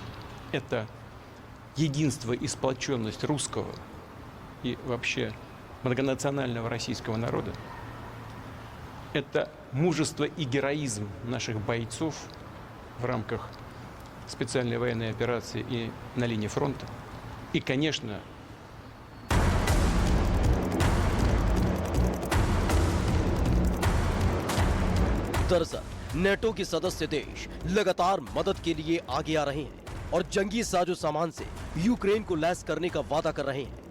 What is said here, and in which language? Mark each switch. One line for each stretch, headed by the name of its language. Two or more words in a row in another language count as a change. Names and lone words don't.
Russian: Это единство и сплоченность русского и вообще многонационального российского народа. Это мужество и героизм наших бойцов в рамках специальной военной операции и на линии фронта. И, конечно,
Hindi: दरअसल नेटो के सदस्य देश लगातार मदद के लिए आगे आ रहे हैं और जंगी साजो सामान से यूक्रेन को लैस करने का वादा कर रहे हैं।